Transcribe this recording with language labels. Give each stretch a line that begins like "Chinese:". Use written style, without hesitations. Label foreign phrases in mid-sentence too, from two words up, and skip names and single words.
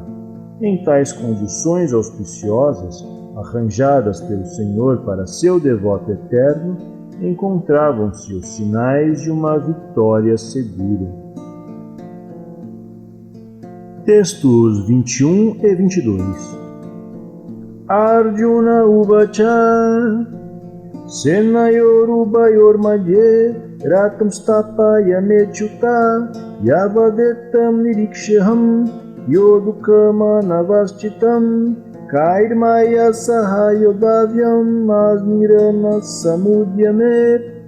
Portuguese: Em tais condições auspiciosas, arranjadas pelo Senhor para seu devoto eterno, encontravam-se os sinais de uma vitória segura. Textos 21 e 22.
Sanskrit: अर्जुन उवाच सेनयोरुभयोर् मध्ये रथं स्थापय मेऽच्युत यावदेतान् निरीक्षेऽहं योद्धुकामान् अवस्थितान् कैर्मया सह योद्धव्यम् अस्मिन् रण समुद्यमे.